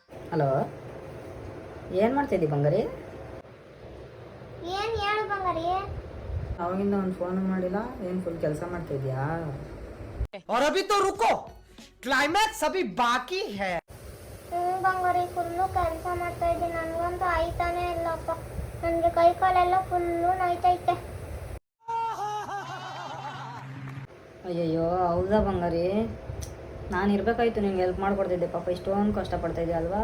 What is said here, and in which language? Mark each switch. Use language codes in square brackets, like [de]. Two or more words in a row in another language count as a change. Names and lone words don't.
[kn] ಹಲೋ, ಏನು ಮಾಡ್ತಿದ್ದಿ ಬಂಗಾರಿ? ಏನು ಹೇಳು ಬಂಗಾರಿ? ಅವಾಗಿಂದ ಒಂದು ಫೋನ್ ಮಾಡಿಲ್ಲ, ಏನು ಫುಲ್ ಕೆಲಸ ಮಾಡ್ತಿದ್ಯಾ? [hi] और अभी तो रुको, क्लाइमैक्स अभी बाकी है. [kn] ಬಂಗಾರಿ, ಫುಲ್ಲು ಕೆಲಸ ಮಾಡ್ತಾ ಇದ್ದೀನಿ. ನನಗಂತೂ ಆಯ್ತಾನೆ ಇಲ್ಲಪ್ಪ. ನನಗೆ ಕೈ ಕಾಲೆಲ್ಲ ಫುಲ್ಲು ನೋಯ್ತೈತೆ. ಅಯ್ಯಯ್ಯೋ, ಹೌದಾ ಬಂಗಾರಿ? ನಾನು ಇರಬೇಕಾಯ್ತು, ನಿಂಗೆ ಹೆಲ್ಪ್ ಮಾಡ್ಕೊಡ್ತಿದ್ದೆ. ಪಾಪ ಇಷ್ಟೊಂದು ಕಷ್ಟಪಡ್ತಾ ಇದೆಯಾ ಅಲ್ವಾ?